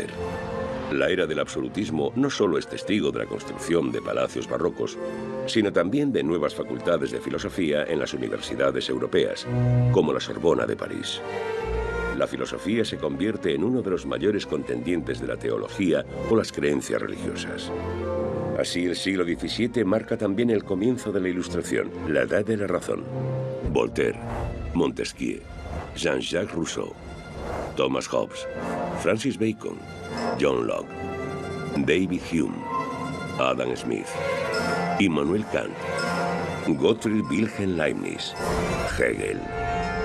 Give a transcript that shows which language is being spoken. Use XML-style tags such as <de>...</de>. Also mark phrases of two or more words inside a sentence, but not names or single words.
<es>La era del absolutismo no solo es testigo de la construcción de palacios barrocos, sino también de nuevas facultades de filosofía en las universidades europeas, como la Sorbona de París. La filosofía se convierte en uno de los mayores contendientes de la teología o las creencias religiosas. Así, el siglo XVII marca también el comienzo de la Ilustración, la Edad de la Razón. Voltaire, Montesquieu, Jean-Jacques Rousseau, Thomas Hobbes, Francis Bacon, John Locke, David Hume, Adam Smith, Immanuel Kant, Gottfried Wilhelm Leibniz, Hegel,</es>